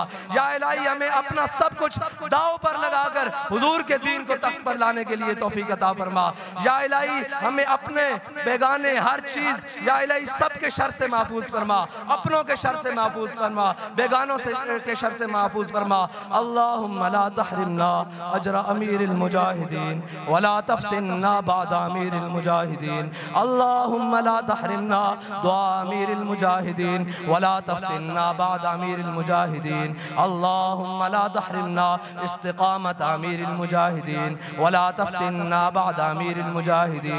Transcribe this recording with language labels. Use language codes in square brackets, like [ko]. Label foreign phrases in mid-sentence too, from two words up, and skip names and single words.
[ur] یا الٰہی ہمیں اپنا سب کچھ داؤ پر لگا کر حضور کے دین کو تخت پر لانے کے لیے توفیق عطا فرما. یا الٰہی ہمیں اپنے بیگانے ہر چیز یا الٰہی سب کے شر سے محفوظ فرما، اپنوں کے شر سے محفوظ فرما، بیگانوں سے کے شر سے محفوظ فرما. [ar] اللهم لا تحرمنا أجر أمير المجاهدين ولا تفتنا بعد أمير المجاهدين. اللهم لا تحرمنا دعاء أمير المجاهدين ولا تفتنا بعد أمير المجاهدين. اللهم لا تحرمنا استقامة أمير المجاهدين ولا تفتنا بعد أمير المجاهدين.